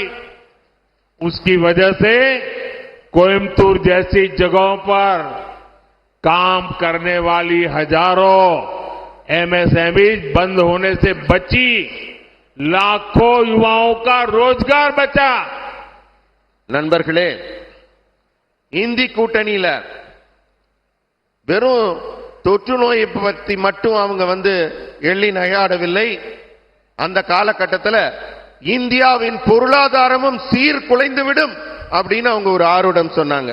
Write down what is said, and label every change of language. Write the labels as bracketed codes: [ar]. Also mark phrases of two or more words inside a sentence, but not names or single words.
[hi] उसकी वजह से कोयम्बतूर जैसी जगहों पर काम करने वाली हजारों एमएसएमई बंद होने से बची, लाखों युवाओं का रोजगार बचा। [ta] நண்பர்களே, இந்தி கூட்டணியில வெறும் தொற்று நோயை பற்றி மட்டும் அவங்க எள்ளி நகையாடவில்லை. அந்த காலகட்டத்தில் இந்தியாவின் பொருளாதாரமும் சீர்குலைந்துவிடும் அப்படின்னு அவங்க ஒரு ஆர்வம் சொன்னாங்க.